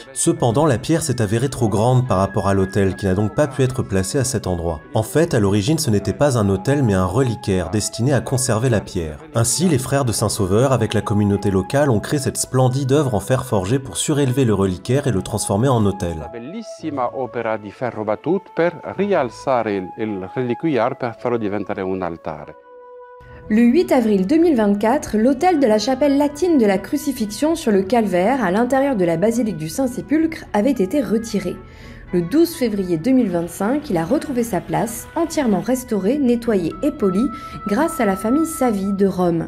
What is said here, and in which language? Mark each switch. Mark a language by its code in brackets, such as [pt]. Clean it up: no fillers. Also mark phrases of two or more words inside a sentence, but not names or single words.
[fr] Cependant, la pierre s'est avérée trop grande par rapport à l'autel, qui n'a donc pas pu être placé à cet endroit. En fait, à l'origine, ce n'était pas un autel, mais un reliquaire destiné à conserver la pierre. Ainsi, les frères de Saint-Sauveur, avec la communauté locale, ont créé cette splendide œuvre en fer forgé pour surélever le reliquaire et le transformer en autel. [it] Bellissima opera di ferro battuto per rialzare il reliquiaire per farlo diventare un altare. [fr] Le 8 avril 2024, l'autel de la chapelle latine de la Crucifixion sur le calvaire, à l'intérieur de la basilique du Saint-Sépulcre, avait été retiré. Le 12 février 2025, il a retrouvé sa place, entièrement restauré, nettoyé et poli, grâce à la famille Savi de Rome.